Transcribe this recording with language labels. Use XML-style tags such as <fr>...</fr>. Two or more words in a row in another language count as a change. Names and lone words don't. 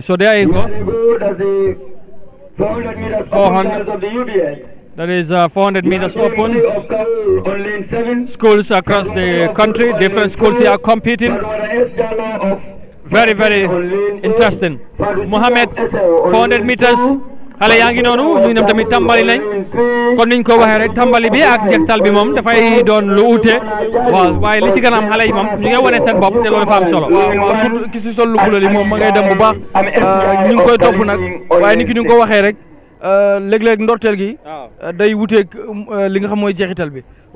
<en>So there you go. 400 of the UBS. That is 400 meters open. Schools across the country, different schools here are competing. Very, very interesting. Mohamed, 400 meters.</en> <wo>xale yaa ngi noonu ñu dem tamit tàmbali nañ kon niñ ko waxee rek tàmbali bi ak jeextal bi moom dafay doon lu ute waaw waaye li ci gën a am xale yi moom ñu ngi wane seen bopp te loolu dafa am solo. waaw surtout ki si sol lu bula li moom ma ngay dem bu baax ñu ngi koy topp nag waaye ni ki ñu ngi ko waxee rek léeg-léeg ndorteel gi day wuteeg li nga xam mooy jeexital bi waaye</wo>